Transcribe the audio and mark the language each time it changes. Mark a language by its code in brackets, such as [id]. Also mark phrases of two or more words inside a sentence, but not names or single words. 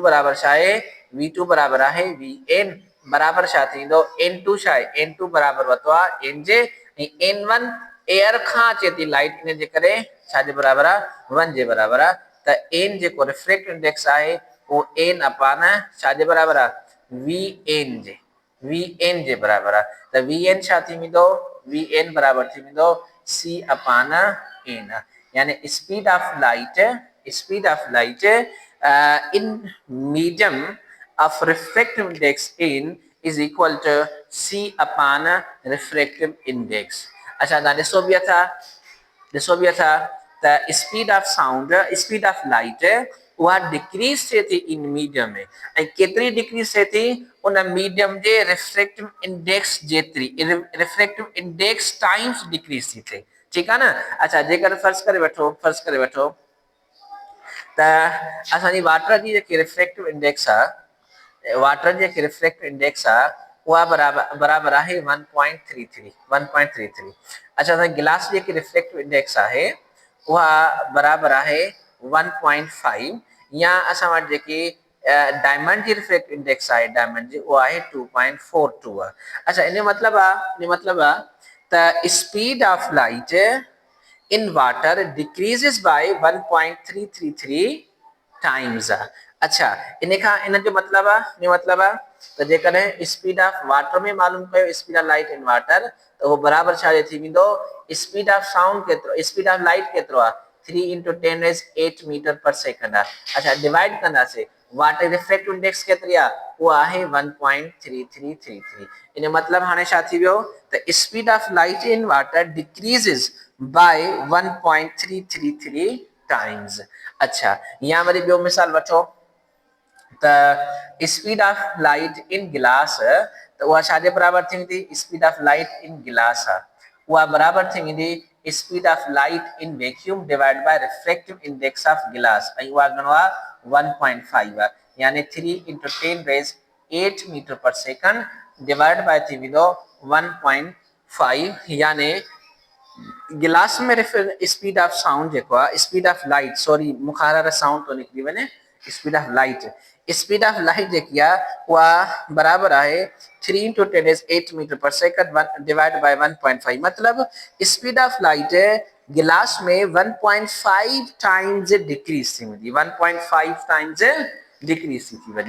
[sd] बराबर छा आहे v2 बराबर आहे vn बराबर छा थींदो n2 छा आहे n2 बराबर वरितो आहे n जे ऐं n1 एयर खां अचे थी लाइट इन जे करे छाजे बराबर आहे 1 जे बराबर आहे त n जेको [en] refract index [sd] आहे वो n अपान छाजे बराबर आहे वी एन जे बराबर आहे त वी एन छा थी वेंदो वी एन बराबर थी वेंदो [en] c upon n [sd] यानी [en] speed of light in medium of refractive index in is equal to c upon refractive index [sd] अच्छा ना ॾिसो बि था त [en] speed of light [sd] उहा डिक्रीज थिए थी इन मीडियम में ऐं केतिरी डिक्रीज थिए थी उन मीडियम जे [en] refractive index [sd] जेतिरी [en] refractive index times decrease [sd] थी थिए ठीकु आहे न अच्छा जेकर फर्ज़ करे वठो त असांजी वाटर जी जेकी [en] refractive index [sd] आहे वाटर जी जेकी [en] refractive index [sd] आहे उहा बराबर आहे 1.33 अच्छा असांजे गिलास जी जेकी [en] refractive index [sd] आहे उहा बराबर आहे 1.5 या असां वटि जेकी डायमंड जी [en] refractive index [sd] आहे डायमंड जी उहा आहे 2.42 अच्छा इन जो मतिलबु आहे त [en] speed of light in water decreases by 1.333 times [sd] अच्छा इन जो मतलब आहे त जेकॾहिं स्पीड ऑफ वाटर में मालूम कयो [en] speed of light in water [sd] त वो बराबर छा थी वेंदो [en] speed of sound [sd] केतिरो [en] speed of light [sd] केतिरो आहे 3 × 10⁸ [en] meter per second [sd] आहे अच्छा डिवाइड कंदासीं [en] water refractive index [sd] केतिरी आहे उहा आहे 1.3333 इन जो मतिलबु हाणे छा थी वियो त [en] speed of light in water decreases by 1.333 times [sd] अच्छा या वरी ॿियो मिसाल वठो त [en] speed of light in glass [sd] त उहा छाजे बराबर थी वेंदी [en] speed of light in glass [sd] आहे उहा बराबर थी वेंदी [en] speed of light in vacuum divide by refractive index of glass [sd] ऐं उहा घणो आहे 1.5 आहे यानी 3 × 10⁸ मीटर [en] per second divide by [sd] थी वेंदो 1.5 यानी गिलास में [en] speed of sound [sd] जेको आहे [en] speed of light sorry [sd] मुखार साउंड तो निकिरी वञे [en] speed of light [sd] जेकी आहे उहा बराबर आहे 3 × 10⁸ [en] meter per second divide by [sd] 1.5 मतलब [en] speed of light [sd] गिलास में 1.5 [en] times decrease [sd] थी वेंदी 1.5 [en] times decrease [sd] थी वञे